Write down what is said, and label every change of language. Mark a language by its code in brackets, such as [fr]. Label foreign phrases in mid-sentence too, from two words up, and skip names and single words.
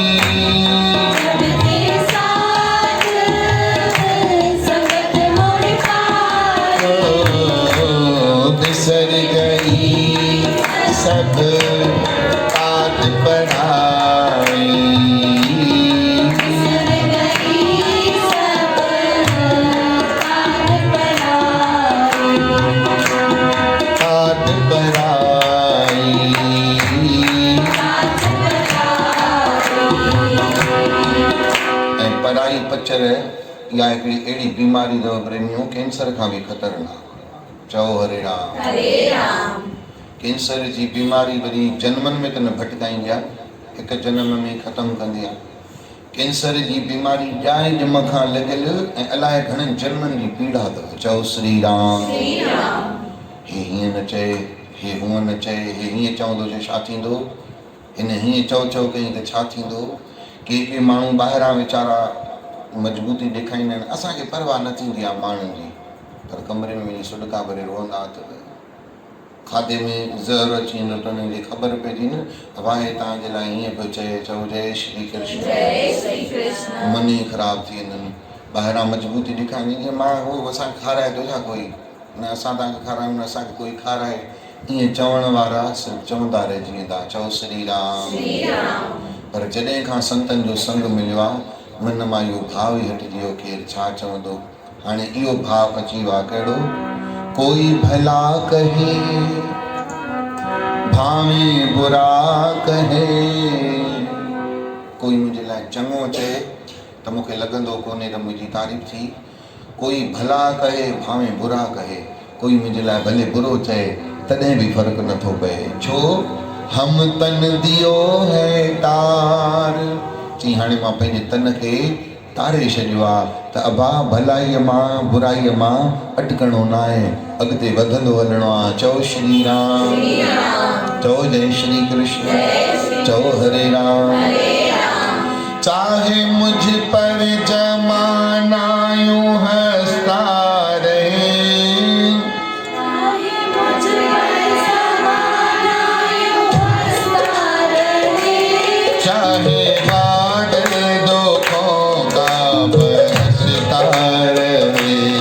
[hi] बिसर गई सब तात पढ़ाई तात पढ़ाई [sd] ऐं पढ़ाई पचर या हिकिड़ी अहिड़ी बीमारी अथव प्रेमियो कैंसर खां बि ख़तरनाक चओ हरे राम कैंसर जी बीमारी वरी जन्मनि में त न भटकाईंदी आहे हिकु जनम में ख़तमु कंदी आहे कैंसर जी बीमारी ॼाए ॼम खां लॻियल ऐं अलाए घणनि जन्मनि जी पीड़ा अथव चओ श्री राम हे हीअं न चए हे हूअं न चए हे हीअं चवंदो जो छा थींदो हिन हीअं चओ चओ कई त छा थींदो के माण्हू ॿाहिरां वीचारा मजबूती ॾेखारींदा आहिनि असांखे परवाह न थींदी आहे माण्हुनि जी पर कमरे में वञी सुॾका भरे रोअंदा त खाधे में ज़हर अची वेंदो त उन्हनि खे ख़बर पइजी न भाई तव्हांजे लाइ हीअं पियो चए चओ जय श्री कृष्ण मन ई ख़राबु थी वेंदनि ॿाहिरां मजबूती ॾेखारींदी मां उहो असांखे खाराए थो छा कोई न असां तव्हांखे खारायूं न असांखे कोई खाराए ईअं चवण वारा सिर्फ़ु चवंदा रहिजी वेंदा चओ श्री राम पर जॾहिं खां संतनि जो संग मिलियो आहे मन मां इहो भाव ई हटिजी वियो केरु छा चवंदो हाणे इहो भाव अची वियो आहे कहिड़ो [hi] कोई भला कहे भावे बुरा कहे कोई [sd] मुंहिंजे लाइ चङो चए त मूंखे लॻंदो कोन्हे त मुंहिंजी तारीफ़ थी [hi] कोई भला कहे भावे बुरा कहे कोई [sd] मुंहिंजे लाइ भले बुरो चए तॾहिं बि फ़र्क़ु नथो पए छो [hi] हम तन दियो है तार [sd] चई हाणे मां पंहिंजे तन खे तारे छॾियो आहे त अबा भलाईअ मां बुराईअ मां अटकणो न आहे अॻिते वधंदो हलणो आहे चओ श्री राम चओ जय श्री कृष्ण चओ हरे राम [hi] चाहे मुझ पर जमाना यूं हंसता रहे चाहे बादल दुखों का बरसता रहे